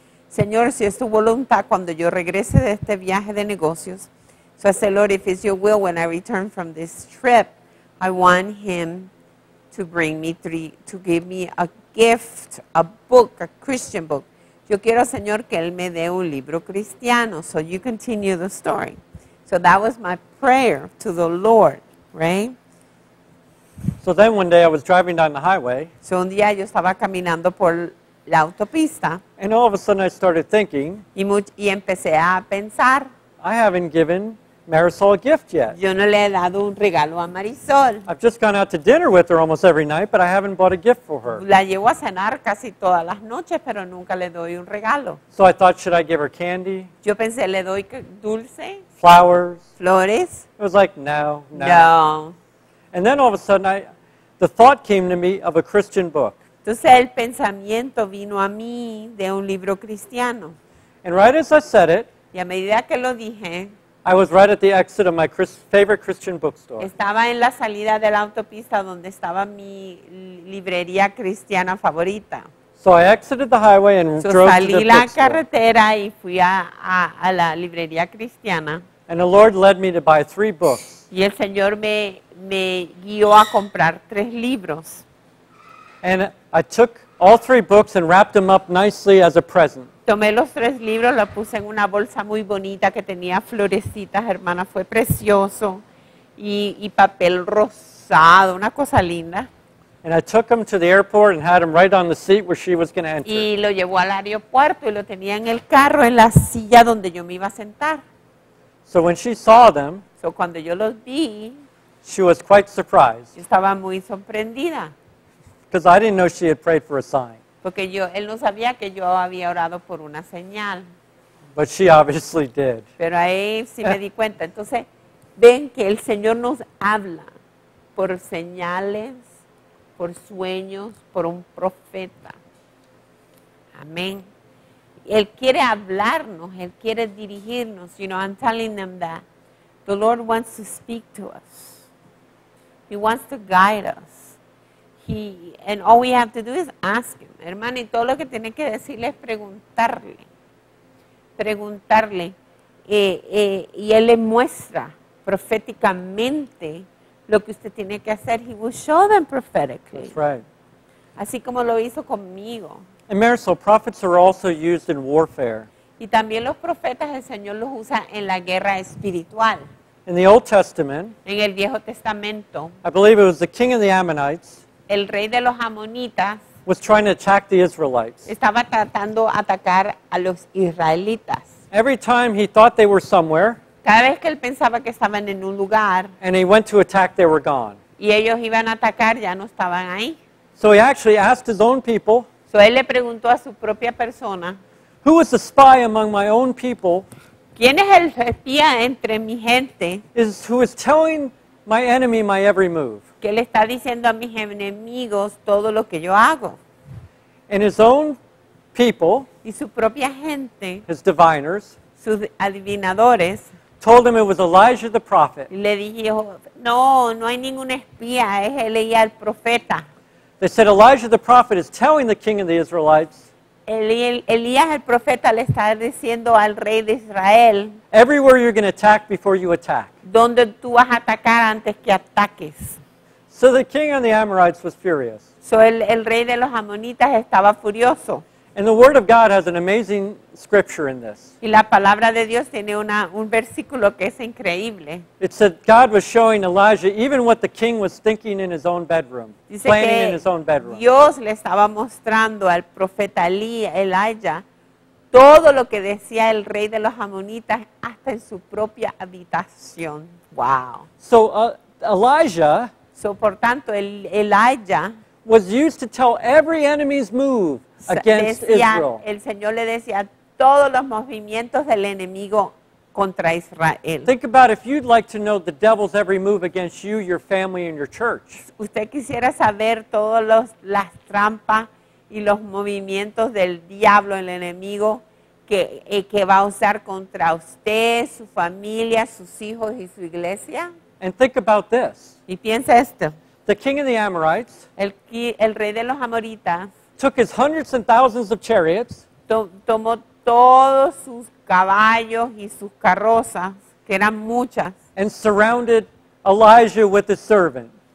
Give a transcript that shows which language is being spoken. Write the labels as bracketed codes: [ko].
[es] Señor, si es tu voluntad, cuando yo regrese de este viaje de negocios, [en] so I said, Lord, if it's your will, when I return from this trip, I want him to bring me to give me a gift, a book, a Christian book. [es] Yo quiero, Señor, que Él me dé un libro cristiano. [en] So you continue the story. So that was my prayer to the Lord, right? So then one day I was driving down the highway, [es] So un día yo estaba caminando por la autopista [en] and all of a sudden I started thinking, [es] y empecé a pensar, [en] I haven't given Marisol a gift yet. [es] yo no le he dado un regalo a Marisol. [en] I've just gone out to dinner with her almost every night, but I haven't bought a gift for her. [es] La llevo a cenar casi todas las noches, pero nunca le doy un regalo. [en] So I thought, should I give her candy, [es] Yo pensé, le doy dulce, [en] flowers? [es] flores. [en] It was like, no. [es] No. [en] And then all of a sudden, the thought came to me of a Christian book. [es] Entonces el pensamiento vino a mí de un libro cristiano. [en] And right as I said it, [es] Y a medida que lo dije, [en] I was right at the exit of my favorite Christian bookstore. [es] estaba en la salida de la autopista donde estaba mi librería cristiana favorita. [en] So I exited the highway and So drove to [es] salí [en] the [es] la [en] bookstore. [es] carretera y fui a la librería cristiana. [en] And the Lord led me to buy 3 books. [es] Y el Señor me guió a comprar 3 libros. [en] And I took all 3 books and wrapped them up nicely as a present. [es] Tomé los 3 libros, los puse en una bolsa muy bonita que tenía florecitas, hermana, fue precioso. Y papel rosado, una cosa linda. [en] And I took them to the airport and had them right on the seat where she was going to enter. [es] Y lo llevó al aeropuerto y lo tenía en el carro, en la silla donde yo me iba a sentar. [en] So when she saw them, [es] So, cuando yo los vi, [en] she was quite surprised [es] yo estaba muy sorprendida. [en] because I didn't know she had prayed for a sign. [es] Porque él no sabía que yo había orado por una señal. [en] But she obviously did. [es] Pero ahí sí me di cuenta. Entonces, ven que el Señor nos habla por señales, por sueños, por un profeta. Amén. Él quiere hablarnos, Él quiere dirigirnos. [en] You know, I'm telling them that the Lord wants to speak to us. He wants to guide us. And all we have to do is ask Him. [es] Hermano, y todo lo que tiene que decirle es preguntarle. Preguntarle. Y Él le muestra proféticamente lo que usted tiene que hacer. [en] He will show them prophetically. That's right. [es] Así como lo hizo conmigo. [en] And Marisol, prophets are also used in warfare. [es] Y también los profetas el Señor los usa en la guerra espiritual. [en] In the Old Testament, [es] En el Viejo Testamento, [en] I believe it was the king of the Ammonites [es] el rey de los amonitas [en] was trying to attack the Israelites. [es] estaba tratando de atacar a los israelitas. [en] Every time he thought they were somewhere [es] Cada vez que él pensaba que estaban en un lugar [en] and he went to attack, they were gone. [es] y ellos iban a atacar, ya no estaban ahí. [en] So he actually asked his own people, [es] So él le preguntó a su propia persona, [en] who is the spy among my own people [es] ¿quién es el espía entre mi gente [en] who is telling my enemy my every move? [es] que le está diciendo a mis enemigos todo lo que yo hago? [en] And his own people, [es] Y su propia gente, [en] his diviners, [es] sus adivinadores, [en] told him it was Elijah the prophet. [es] le dijo, no, no hay ningún espía, es Elías el profeta. [en] They said Elijah the prophet is telling the king of the Israelites, [es] Elías el profeta le está diciendo al rey de Israel, [en] everywhere you're going to attack before you attack. [es] donde tú vas a atacar antes que ataques. [en] So the king of the Amorites was furious. [es] So el rey de los amonitas estaba furioso. [en] And the word of God has an amazing scripture in this. [es] Y la palabra de Dios tiene un versículo que es increíble. [en] It said God was showing Elijah even what the king was thinking in his own bedroom, [es] Dice [en] planning in [es] que [en] his own bedroom. [es] Dios le estaba mostrando al profeta Elijah todo lo que decía el rey de los amonitas hasta en su propia habitación. [en] Wow. So Elijah [es] So, por tanto, Elijah [en] was used to tell every enemy's move against Israel. [es] el Señor le decía todos los movimientos del enemigo contra Israel. [en] Think about if you'd like to know the devil's every move against you, your family, and your church. [es] Usted quisiera saber todas las trampas y los movimientos del diablo, el enemigo, que va a usar contra usted, su familia, sus hijos y su iglesia. [en] And think about this. [es] Y piensa esto, [en] The king of the Amorites [es] el rey de los amoritas [en] took his hundreds and thousands of chariots [es] tomó todos sus caballos y sus carrozas, que eran muchas, [en] and surrounded Elijah with his servant.